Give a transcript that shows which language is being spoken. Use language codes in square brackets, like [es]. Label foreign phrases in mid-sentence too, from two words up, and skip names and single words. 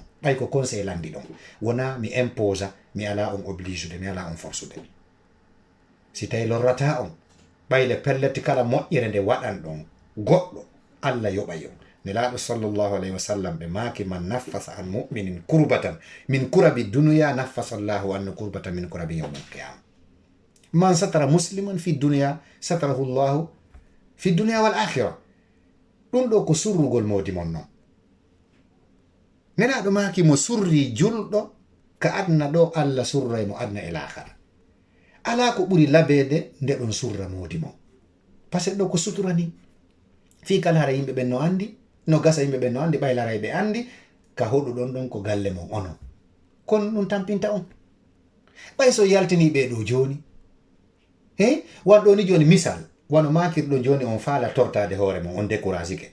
[ff] ɓay ko conseil landi ɗon, wona mi imposa, mi ala on obligeude, mi ala on forsude. Si tawi lorrata on ɓayle pelletti kala moƴƴere nde waɗan ɗon goɗɗo Allah yoɓay on. [ar] Nelaɗo صلى الله عليه وسلم [ff] ɓe maaki [ar] من نفس عن مؤمن كربة من كرب الدنيا نفس الله عن كربة من كرب يوم القيامة. من ستر مسلما في الدنيا ستره الله في الدنيا والآخرة. [ff] ɗum ɗo ko surrugol moodi mon noon. Nelaɗo maaki mo surri julɗo ka adna ɗo Allah surray mo adna e lahara. Ala ko ɓuri labede nde ɗon surra moodi mon. [fr] Par ce que [ff] ɗo ko sutura ni fi kala hara yimɓe ɓen no andi, no gasa yimɓe ɓen no andi, ɓaylaray ɓe andi ka hoɗuɗon ɗon ko galle mon onon. Kono ɗum tampinta on. Ɓay so yaltini ɓe ɗo joni. Wanɗo ni joni misal, wano makirɗo joni on faala tortade hoore mon, on découragé ke.